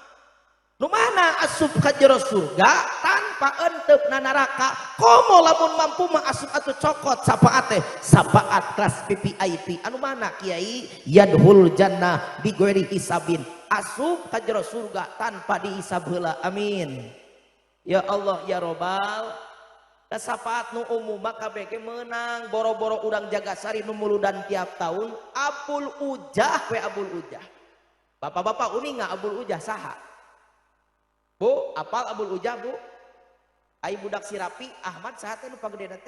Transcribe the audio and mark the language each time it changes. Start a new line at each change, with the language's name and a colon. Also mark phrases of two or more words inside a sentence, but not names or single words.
Sundanese: Nu mana asup ka jero surga tanpa enteupna neraka. Komo lamun mampu mah asup atuh cokot sapaat teh sapaat kelas VIP. Anu mana kiai
Arabic: يدخل الجنة بغير حساب
Sundanese: asup ka jero surga tanpa dihisab heula.
Arabic: آمين يا الله يا رب.
Sundanese: Kasapaat nu umum maka beke menang boro-boro urang Jagasari nu muludan tiap tahun Abul Ujah we Abul Ujah. Bapak-bapak uning nggak Abul Ujah saha? Bu, apal Abul Ujah bu? Ai budak si Rapi Ahmad saha teh nu pagedena teh?